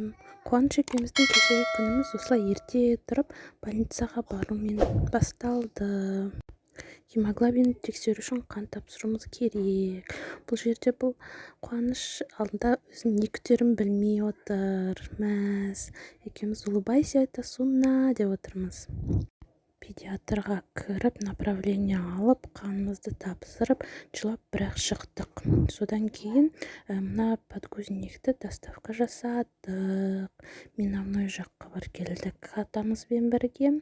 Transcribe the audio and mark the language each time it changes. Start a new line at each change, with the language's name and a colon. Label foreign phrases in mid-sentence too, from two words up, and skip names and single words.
Kazakh: Қуаныш екеуміздің кешегі күніміз осылай ерте тұрып больницаға барумен басталды. Гемоглобин тексеру үшін қан тапсыруымыз керек. Бұл жерде Қуаныш алдында өзін не күтерін білмей отыр. Мәз. Екеуміз
Russian: улыбайся, это сунна
Kazakh: деп отырмыз. Педиатрға кіріп, направление алып, қанымызды тапсырып, жылап бірақ шықтық. Содан кейін мына подгузникті доставка жасадық. Миновной жаққа бар келдік атамызбен бірге.